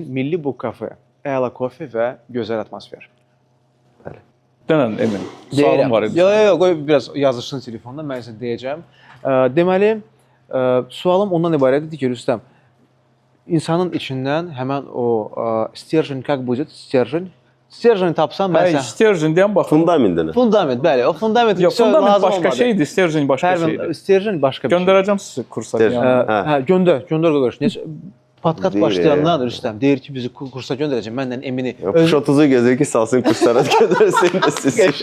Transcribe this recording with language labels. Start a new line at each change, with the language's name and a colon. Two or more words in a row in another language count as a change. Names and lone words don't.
Azerbaijani: Milli Book kafe, əla kofe və gözəl atmosfer. Bəli. Denən Emin. Sualım var idi. Yox, qoy biraz yazışsın telefonda, mən sizə deyəcəm. Deməli, sualım ondan ibarətdir ki, Rüstəm, insanın içindən həmən o stержень,
Russian: как будет stержень?
Azerbaijani: Stержень tapsan mən sən. Stержень deyən baxın. Fundamentini. Fundament, bəli. O fundament Yox, fundament başqa şeydir, stержень başqa şeydir. Stержень başqa bir şey. Göndərəcəm sizi kursa. Stержень. Yəni. Hə, göndər qardaş. Necə podkast Deyir, başlayandan Rüstəm deyir ki, bizi kursa göndərəcək. Mənlə Emini. Push 30-u gözür ki, salsın kurslara göndərsin də siz.